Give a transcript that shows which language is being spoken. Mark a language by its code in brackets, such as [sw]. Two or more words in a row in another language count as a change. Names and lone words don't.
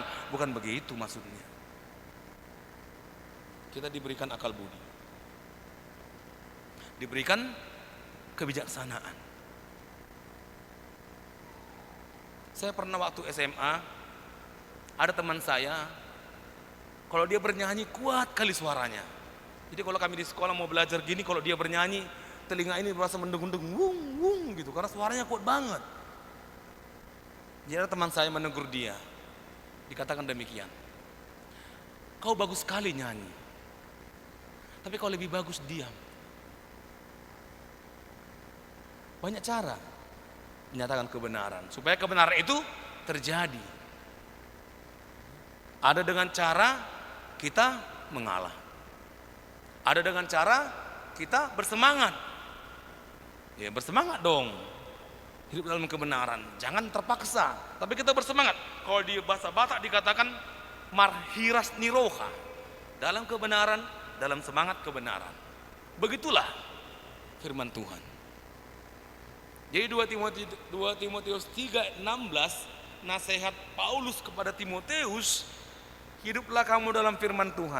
[id] Bukan begitu maksudnya. Kita diberikan akal budi, diberikan kebijaksanaan. Saya pernah waktu SMA, ada teman saya, kalau dia bernyanyi kuat kali suaranya. Jadi kalau kami di sekolah mau belajar gini, kalau dia bernyanyi, telinga ini merasa mendung-dung, wung wung gitu, karena suaranya kuat banget. Jadi ada teman saya menegur dia, dikatakan demikian, kau bagus sekali nyanyi, tapi kau lebih bagus diam. Banyak cara menyatakan kebenaran, supaya kebenaran itu terjadi. Ada dengan cara kita mengalah, ada dengan cara kita bersemangat. Ya bersemangat dong, hidup dalam kebenaran, jangan terpaksa, tapi kita bersemangat. Kalau di bahasa Batak dikatakan [bbc] marhiras niroha, [id] dalam kebenaran, dalam semangat kebenaran. Begitulah firman Tuhan. Jadi 2 Timotius 3:16, nasihat Paulus kepada Timotius, hiduplah kamu dalam firman Tuhan.